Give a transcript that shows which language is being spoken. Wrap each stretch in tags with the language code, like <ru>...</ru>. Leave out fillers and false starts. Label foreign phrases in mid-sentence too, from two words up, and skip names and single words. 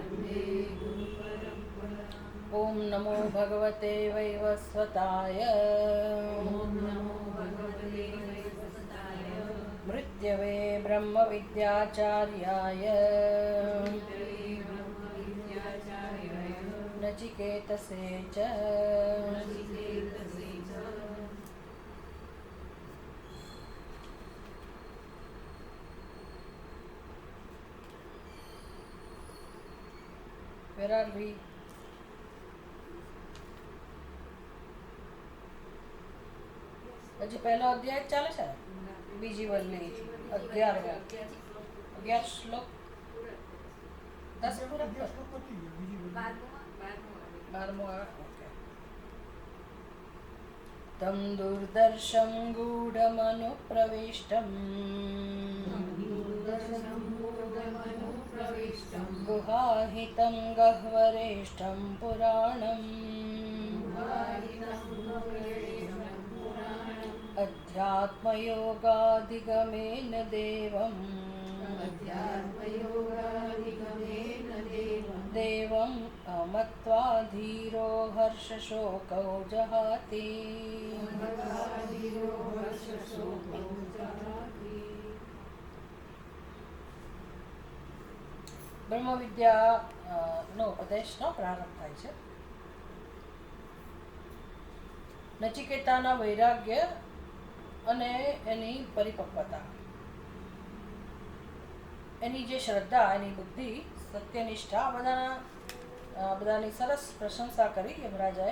<sa>ॐ नमो भगवते वैवस्वताय मृत्यवे ब्रह्मविद्याचार्याय नचिकेतसे च</sa> <en>Where are we?</en> <gu>હજી પહેલો અધ્યાય ચાલે છે, બીજી વલ્લી 11 શ્લોક 10 પૂરા 12મો ઓકે.</gu> <sa>तम दुर्दर्शम गूढमनुप्रविष्टम गुहाहितं गह्वरेष्ठं पुराणम अध्यात्मयोगाधिगमेन देवं देवं अमत्वा धीरो हर्षशोकौ जहाति।</sa> <gu>બ્રહ્મવિદ્યાનો ઉપદેશનો પ્રારંભ થાય છે. નચિકેતાના વૈરાગ્ય અને એની પરિપક્વતા, એની જે શ્રદ્ધા, એની બુદ્ધિ, સત્યનિષ્ઠા, બધાની સરસ પ્રશંસા કરી યમરાજાએ.</gu>